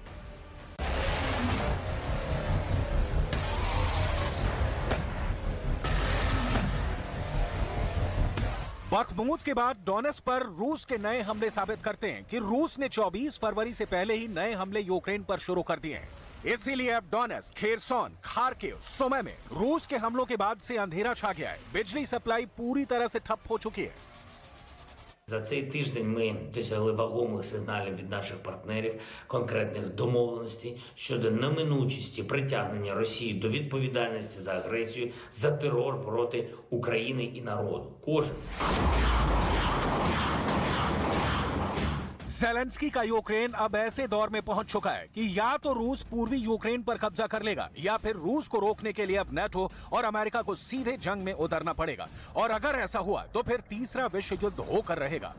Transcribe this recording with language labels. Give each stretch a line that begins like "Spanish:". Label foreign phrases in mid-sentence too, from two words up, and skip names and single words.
Hindi: बखमूत के बाद डोनेस्क पर रूस के नए हमले साबित करते हैं कि रूस ने 24 फरवरी से पहले ही नए हमले यूक्रेन पर शुरू कर दिए हैं। इसीलिए अब डोनेस्क, खेरसोन, खार्किव, सुमी में रूस के हमलों के बाद से अंधेरा छा गया है। बिजली सप्लाई पूरी तरह से ठप हो चुकी है।
Ukrainian: За цей тиждень ми досягли вагомих сигналів від наших партнерів, конкретних домовленостей щодо неминучості притягнення Росії до відповідальності за агресію, за терор проти України і народу. Кожен.
Hindi: ज़ेलेंस्की का यूक्रेन अब ऐसे दौर में पहुंच चुका है कि या तो रूस पूर्वी यूक्रेन पर कब्जा कर लेगा, या फिर रूस को रोकने के लिए अब नाटो और अमेरिका को सीधे जंग में उतरना पड़ेगा। और अगर ऐसा हुआ तो फिर तीसरा विश्व युद्ध होकर रहेगा।